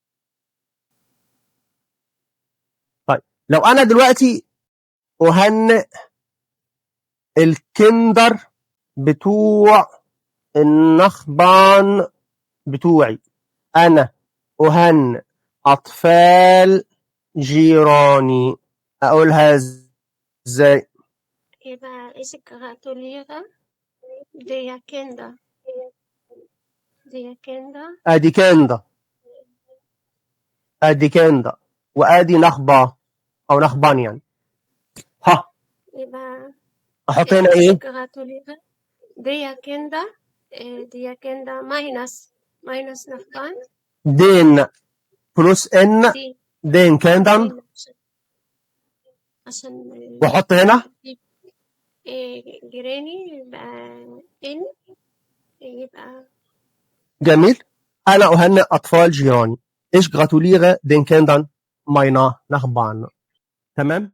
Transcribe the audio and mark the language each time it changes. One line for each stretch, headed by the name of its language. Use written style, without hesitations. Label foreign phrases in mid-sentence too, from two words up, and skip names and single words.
Arabic: طيب لو أنا دلوقتي أهنئ الكندر بتوع النخبان بتوعي، أنا أهنئ أطفال جيراني. أقولها إزاي؟
German: يبقى ich gratuliere der Kinder.
Arabic: أدي كندا وأدي نخبة أو نخبان يعني. ها يبقى أحط هنا ich إيه؟
German: gratuliere der Kinder minus Nachbarn.
Arabic: دين بلس إن، دي
German: den Kindern,
Arabic: عشان وأحط هنا جيراني يبقى إن يبقى جميل. أنا أهنئ أطفال جيراني.
German: إيش gratuliere den Kindern meiner Nachbarn.
Arabic: تمام.